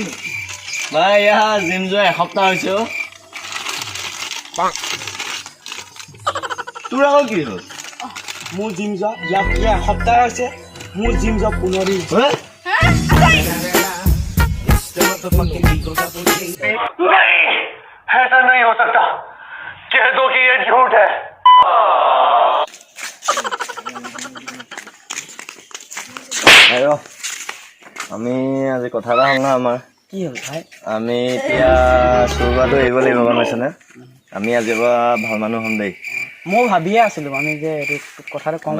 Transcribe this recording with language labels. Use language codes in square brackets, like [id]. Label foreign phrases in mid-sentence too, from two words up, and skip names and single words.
[as] ভাই यहाँ জিম যোৱা এসপ্তাহ হৈছে তোৰ আকৌ কি হ'ল মোৰ জিম যোৱা ইয়াত এসপ্তাহ হৈছে মোৰ জিম যোৱা 15 দিন [hi] नहीं ऐसा नहीं हो सकता कह दो कि ये झूठ है [as] আইও আমি আজি কথা এটা হ'ল না আমাৰ কি হ'ল ভাই আমি এতিয়া চুৰবাটো এৰিব লাগিব গম পাইছনে আমি আজিৰ পৰা ভাল মানুহ হ'ম দেই মই ভাবিয়ে আছিলো আমি যে এইটো কথাটো কম